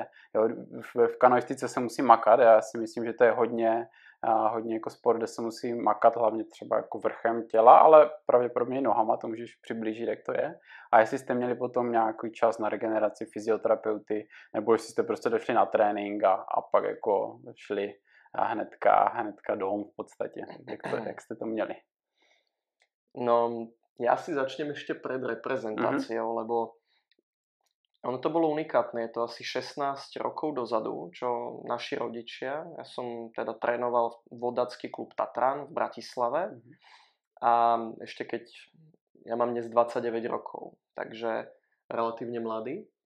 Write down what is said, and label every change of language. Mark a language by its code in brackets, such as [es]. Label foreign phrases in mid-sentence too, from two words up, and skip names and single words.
[cs] Jo, v kanoistice se musí makat, já si myslím, že to je hodně jako sport, kde se musí makat hlavně třeba jako vrchem těla, ale pravděpodobně i nohama, to můžeš přiblížit, jak to je. A jestli jste měli potom nějaký čas na regeneraci, fyzioterapeuty, nebo jestli jste prostě došli na trénink a pak jako šli hnedka domů v podstatě. Jak jste to měli? [sk] No, ja si začnem ešte pred reprezentáciou, lebo ono to bolo unikátne, je to asi 16 rokov dozadu, čo naši rodičia, ja som teda trénoval vodácky klub Tatran v Bratislave a ešte keď ja mám dnes 29 rokov, takže relatívne mladý.